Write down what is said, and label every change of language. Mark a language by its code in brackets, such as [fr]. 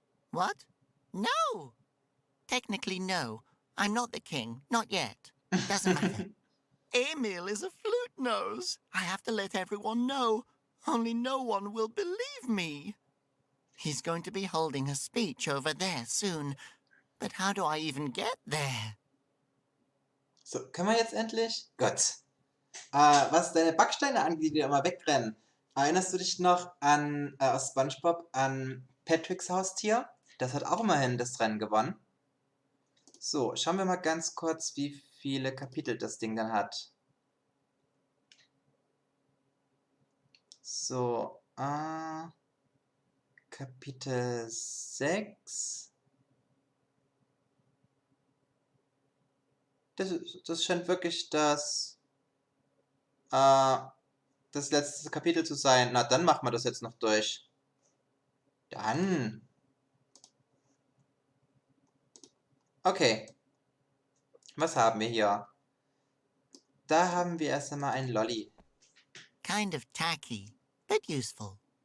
[en] What? No. Technically, no. I'm not the king. Not yet. Doesn't matter. Emil is a flute nose. I have to let everyone know. Only no one will believe me. He's going to be holding a speech over there soon. But how do I even get there? [de] So, können wir jetzt endlich? Gott. Was deine Backsteine angeht, die immer wegrennen. Erinnerst du dich noch an aus SpongeBob an Patricks Haustier? Das hat auch immerhin das Rennen gewonnen. So, schauen wir mal ganz kurz, wie viele Kapitel das Ding dann hat. So, Kapitel 6. Das scheint wirklich das letzte Kapitel zu sein. Na, dann machen wir das jetzt noch durch. Dann. Okay. Was haben wir hier? Da haben wir erst einmal einen Lolli. [en] Kind of tacky, but useful.